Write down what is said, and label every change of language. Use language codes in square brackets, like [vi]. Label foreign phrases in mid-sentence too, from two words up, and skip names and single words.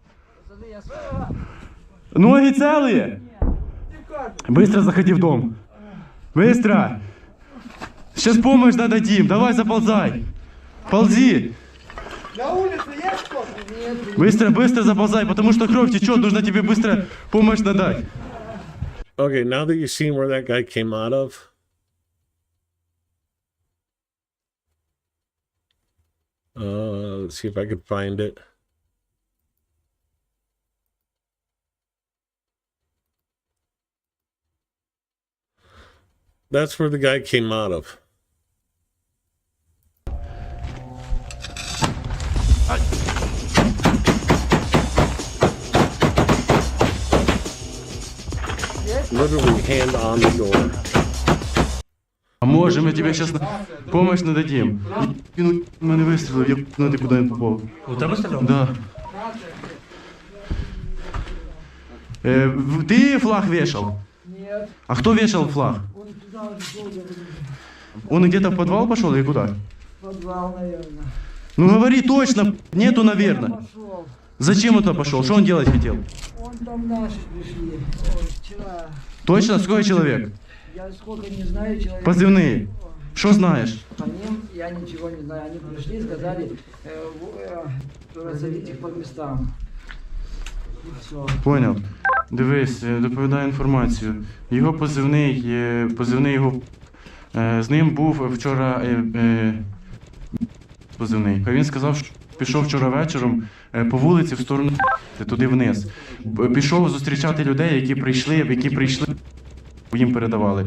[ru] Ноги целые? Быстро заходи в дом. Быстро! Сейчас помощь дадим. Давай заползай. Ползи. На улице есть кто-то? Нет. Быстро, быстро заползай, потому что кровь течет. Нужно тебе быстро помощь надать. [en] Okay, now that you've seen where that guy came out of, let's see if I could find it. That's where the guy came out of. Literally hand on the door. [ru] А можем, мы тебе сейчас помощь нададим. [uk] Мене вистрілив, я знати, куди він попав. У тебе стріляв? [ru] Да. Ты флаг вешал? Нет. А кто вешал флаг? Он туда ушел, я говорю, Он где-то в подвал пошел или куда? в подвал, наверное. Ну говори точно, нету, наверное. Пошел. Зачем он туда пошел? Что он делать хотел? Он там наши пришли. Вчера. Точно? Сколько человек? Я сколько не знаю, человек. Позывные. Что знаешь? По ним я ничего не знаю. Они пришли, сказали, разорить их по местам. И все. Понял. [uk] Дивись, доповідаю інформацію. Його позивний його, з ним був вчора позивний. Він сказав, що пішов вчора вечором по вулиці в сторону туди вниз. Пішов зустрічати людей, які прийшли, їм передавали.